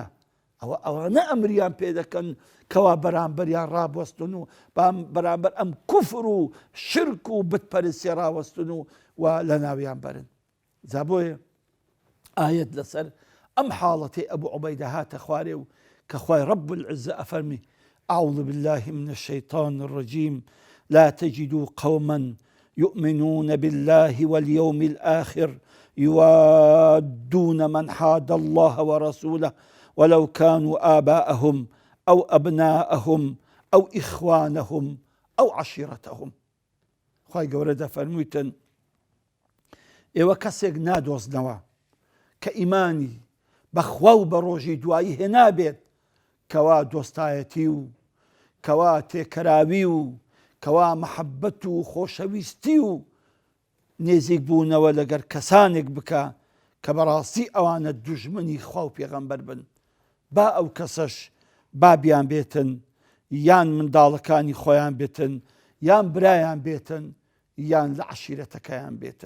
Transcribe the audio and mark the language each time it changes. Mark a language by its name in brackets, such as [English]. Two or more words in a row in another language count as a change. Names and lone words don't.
[Central Kurdish] ئەوانە ئەمریان پێ دەکەن کەوا بەرامبەریان ڕابوەستن و بەرامبەر ئەم کوفر و شرک و بتپەرستی ڕاوەستن و لە ناویان بەرن. جا بۆیە ئایەت لەسەر ئەم حاڵەتی ئەبوو عوبەیدە هاتە خوارێ و کە خوای [Arabic] رب العزة ئەفەرمی أعوذ بالله من الشيطان الرجيم لا تجدوا قوما يؤمنون بالله واليوم الآخر يوادون من حاد الله ورسوله ولو كانوا آباءهم أو أبناءهم أو إخوانهم أو عشيرتهم. [Central Kurdish] خواهی گەورە دەفەرموویتن ئێوە کەسێک نادۆزنەوە کە ئیمانی بەخوا و بە ڕۆژی دوایی هێنابێت کەوا دۆستایەتی و کەوا تێکەراوی و کەوا مەحەبەت و خۆشەویستی و نێزیک بوونەوە لەگەر کەسانێک بکە کە بەڕاستی ئەوانە دوژمنی خوا و پێغەمبەر بن، با ئەو کەسەش بابیان بێتن، یان منداڵەکانی خۆیان بێتن، یان برایان بێتن، یان لە عەشیرەتەکەیان بێتن.